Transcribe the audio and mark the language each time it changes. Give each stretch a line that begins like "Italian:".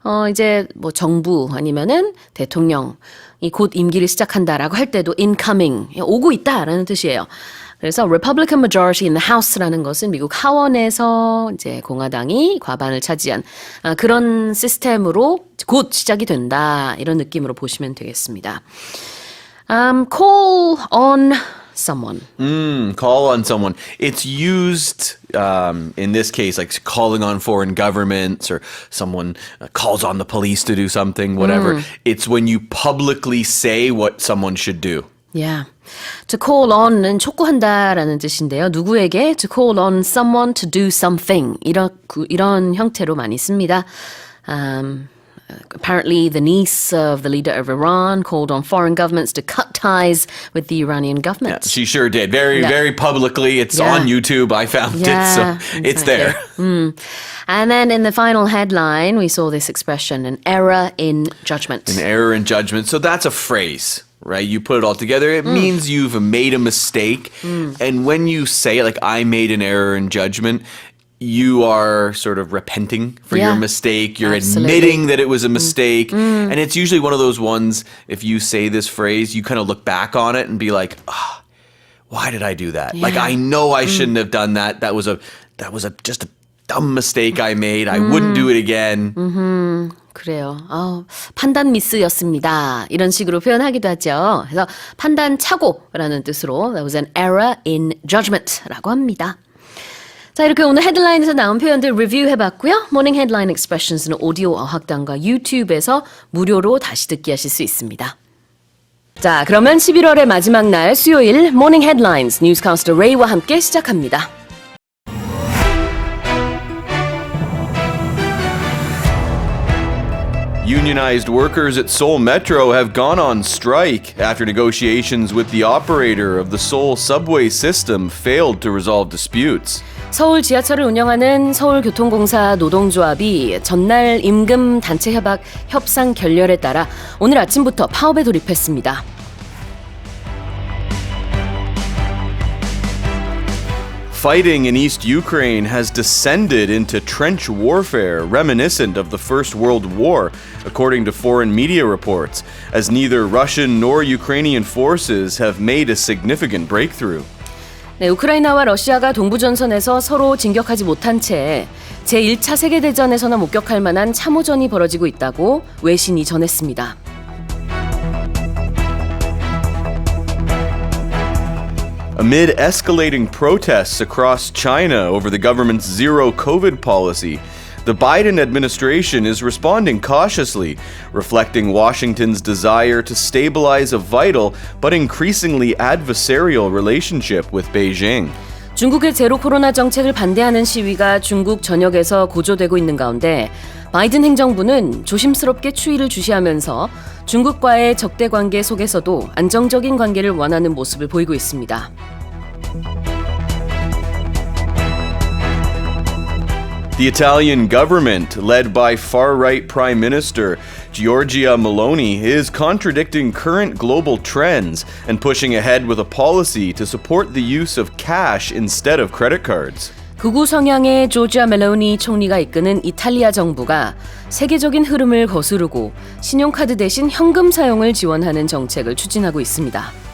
Korean: 이제 뭐 정부 아니면은 대통령이 곧 임기를 시작한다라고 할 때도 incoming, 오고 있다라는 뜻이에요. 그래서
English: Republican majority in the House
Korean: 라는 것은 미국 하원에서 이제 공화당이 과반을 차지한 그런 시스템으로 곧 시작이 된다 이런 느낌으로 보시면 되겠습니다.
English: Call on someone. Call on someone. It's used in this case, like calling on foreign governments or someone calls on the police to do something, whatever. It's when you publicly say what someone should do. Yeah.
Korean: To call on은 촉구한다라는 뜻인데요. 누구에게?
English: To call on someone to do something.
Korean: 이런 형태로 많이 씁니다.
English: Apparently, the niece of the leader of Iran called on foreign governments to cut ties with the Iranian government. Yeah, she sure did. Very publicly. It's on YouTube. I found it, so it's there. And then in the final headline, we saw this expression, an error in judgment. An error in judgment. So that's a phrase, right? You put it all together. It means you've made a mistake. And when you say, like, I made an error in judgment, you are sort of repenting for your mistake. You're admitting that it was a mistake. And it's usually one of those ones, if you say this phrase, you kind of look back on it and be like, why did I do that? Like, I know I shouldn't have done that. That was just a dumb mistake I made. I wouldn't do it again.
Korean: 그래요. 판단 미스였습니다. 이런 식으로 표현하기도 하죠. 그래서 판단 착오라는 뜻으로
English: that was an error in judgment
Korean: 라고 합니다. 자, 이렇게 오늘 헤드라인에서 나온 표현들 리뷰해봤고요. 모닝 헤드라인 익스프레션스는 오디오 어학당과 유튜브에서 무료로 다시 듣기 하실 수 있습니다. 자, 그러면 11월의 마지막 날 수요일 모닝 헤드라인스 뉴스캐스터 레이와 함께 시작합니다.
English: Unionized workers at Seoul Metro have gone on strike after negotiations with the operator of the Seoul subway system failed to resolve disputes.
Korean: 서울 지하철을 운영하는 서울교통공사 노동조합이 전날 임금 단체 협상 결렬에 따라 오늘 아침부터 파업에 돌입했습니다.
English: Fighting in East Ukraine has descended into trench warfare reminiscent of the First World War, according to foreign media reports, as neither Russian nor Ukrainian forces have made a significant breakthrough.
Korean: 네, 우크라이나와 러시아가 동부전선에서 서로 진격하지 못한 채 제1차 세계대전에서나 목격할 만한 참호전이 벌어지고 있다고 외신이 전했습니다.
English: Amid escalating protests across China over the government's zero COVID policy, the Biden administration is responding cautiously, reflecting Washington's desire to stabilize a vital but increasingly adversarial relationship with Beijing.
Korean: 중국의 제로 코로나 정책을 반대하는 시위가 중국 전역에서 고조되고 있는 가운데 바이든 행정부는 조심스럽게 추이를 주시하면서 중국과의 적대 관계 속에서도 안정적인 관계를 원하는 모습을 보이고 있습니다.
English: The Italian government, led by far-right Prime Minister Giorgia Meloni, is contradicting current global trends and pushing ahead with a policy to support the use of cash instead of credit cards.
Korean: 극우 성향의 조지아 멜로니 총리가 이끄는 이탈리아 정부가 세계적인 흐름을 거스르고 신용카드 대신 현금 사용을 지원하는 정책을 추진하고 있습니다.